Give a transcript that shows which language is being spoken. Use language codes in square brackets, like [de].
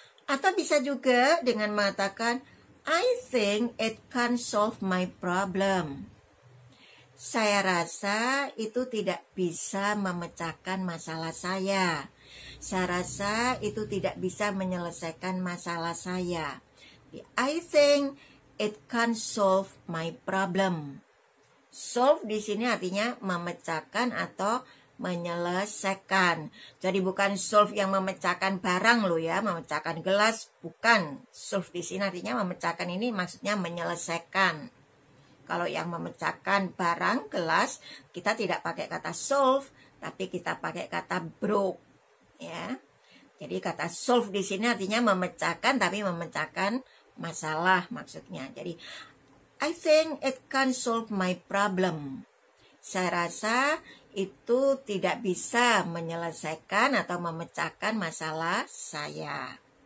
[id] Atau bisa juga dengan mengatakan [en] I think it can solve my problem. [id] Saya rasa itu tidak bisa memecahkan masalah saya. Saya rasa itu tidak bisa menyelesaikan masalah saya. [en] I think it can solve my problem. [id] Solve di sini artinya memecahkan atau menyelesaikan. Jadi bukan solve yang memecahkan barang loh ya, memecahkan gelas, bukan. Solve di sini artinya memecahkan, ini maksudnya menyelesaikan. Kalau yang memecahkan barang, gelas, kita tidak pakai kata solve, tapi kita pakai kata broke, ya. Jadi kata solve di sini artinya memecahkan, tapi memecahkan masalah maksudnya. [en] Jadi I think it can solve my problem. [id] Saya rasa itu tidak bisa menyelesaikan atau memecahkan masalah saya.